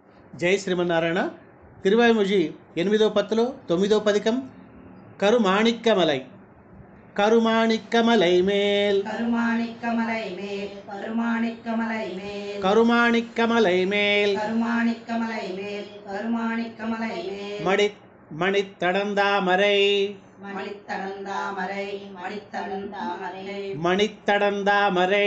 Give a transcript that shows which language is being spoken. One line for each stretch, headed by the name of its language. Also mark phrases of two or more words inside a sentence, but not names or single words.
Telugu: జై శ్రీమన్నారాయణ. తిరువాయిమొഴി 8వ పత్తులో 9వ పదికం.
Tamil: கருமாணிக்கமலை கருமாணிக்கமலை மேல் கருமாணிக்கமலை மேல் கருமாணிக்கமலை மேல் கருமாணிக்கமலை மேல் கருமாணிக்கமலை மேல் கருமாணிக்கமலை மேல் மணித்தடந்தாமரை மணித்தடந்தாமரை மணித்தடந்தாமரை மணித்தடந்தாமரை